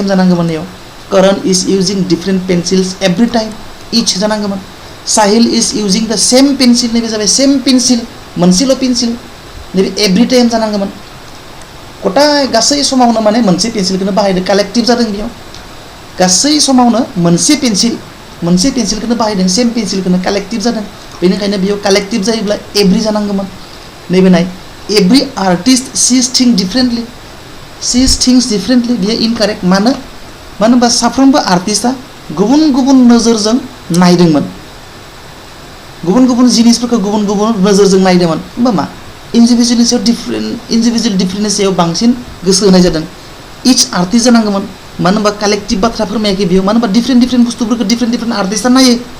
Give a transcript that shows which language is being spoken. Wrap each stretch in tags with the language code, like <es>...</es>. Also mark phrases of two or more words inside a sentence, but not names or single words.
<brx>जानांगौमोन याव</brx> <en>Karan is using different pencils every time each</en> <brx>जानांगौमोन</brx> <en>Sahil is using the same pencil</en> <brx>नैबे जाबाय</brx> <en>same pencil</en> <brx>मोनसेल' पेन्सिल नैबे</brx> <en>every time</en> <brx>जानांगौमोन गथाय गासै समावनो माने मोनसे पेन्सिलखौनो बाहायदों कालेक्टिभ जादों बेयाव गासै समावनो मोनसे पेन्सिलखौनो बाहायदों सेम पेन्सिलखौनो कालेक्टिभ जादों बेनिखायनो बेयाव कालेक्टिभ जायोब्ला एभ्रि जानांगौमोन नैबे नाय</brx> <en>every artist sees things differently</en> <brx>बेयो इनकारेक्ट मानो होनबा साफ्रोमबो आर्टिस्टआ गुबुन गुबुन नोजोरजों नायदोंमोन गुबुन गुबुन जिनिसफोरखौ गुबुन गुबुन नोजोरजों नायदोंमोन होमबा मा इन्डिभिजुअल डिफरेंसनि सायाव बांसिन गोसो होनाय जादों</brx> <en>each artist</en> <brx>जानांगौमोन मानो होनबा कालेक्टिभ बाथ्रा फोरमायाखै बेयाव मानो होनबा डिफरेंट बुस्थुफोरखौ डिफरेंट आर्टिस्टआ नायो</brx>